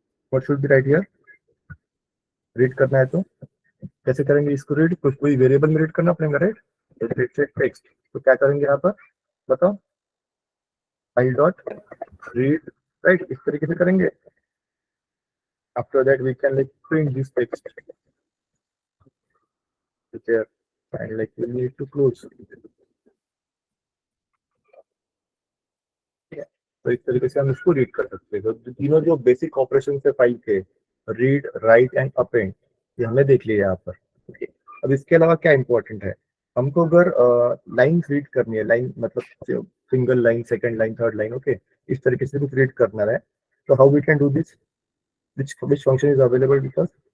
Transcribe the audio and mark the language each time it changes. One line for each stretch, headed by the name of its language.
English: what should be right here,
Hindi: read करना है तो कैसे करेंगे इसको रीड, कुछ कोई वेरिएबल में रीड करना पड़ेगा राइट, जैसे टेक्स्ट, तो क्या करेंगे यहाँ पर बताओ, फाइल डॉट रीड, राइट, इस तरीके से करेंगे.
English: After that we can like print this text there, and like we need to close.
Hindi: तो इस तरीके से हम इसको रीड कर सकते हैं। तो तीनों जो बेसिक ऑपरेशन है फाइल के, रीड, राइट एंड अपेंड, ये हमने देख लिया यहाँ पर। ओके, अब इसके अलावा क्या इंपॉर्टेंट है, हमको अगर लाइन रीड करनी है, लाइन मतलब single line, second line, third line, okay, इस तरीके से कुछ रीड करना है, तो
English: How we can do this, which function is available with us?